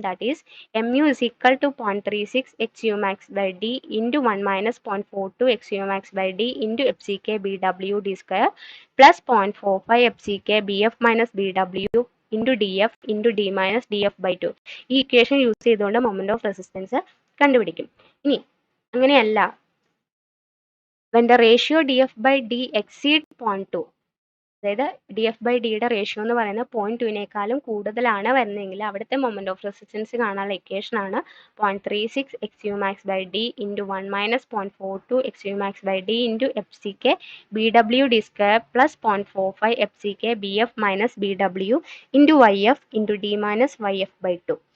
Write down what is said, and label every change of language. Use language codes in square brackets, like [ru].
[en] That is MU is equal to 0.36 XUmax/D into 1 minus 0.42 XUmax/D into FCK BW D square plus 0.45 FCK BF minus BW into DF into D minus DF/2. [ml] ഈ equation use ചെയ്തുകൊണ്ട് moment of resistance കണ്ടുപിടിക്കും. ഇനി അങ്ങനെയല്ല, [en] when the ratio DF/D exceed 0.2, [ml] അതായത് D F by ഡിയുടെ ratio എന്ന് പറയുന്നത് 0.2 കൂടുതലാണ് വരുന്നതെങ്കിൽ അവിടുത്തെ മൊമെന്റ് ഓഫ് റെസിസ്റ്റൻസ് കാണാനുള്ള ഇക്വേഷൻ ആണ് 0.36 X U max by D into 1 minus 0.42 X U max by D into F C K B W D square plus 0.45 F C K B F minus B W into Y F into D minus Y F by 2.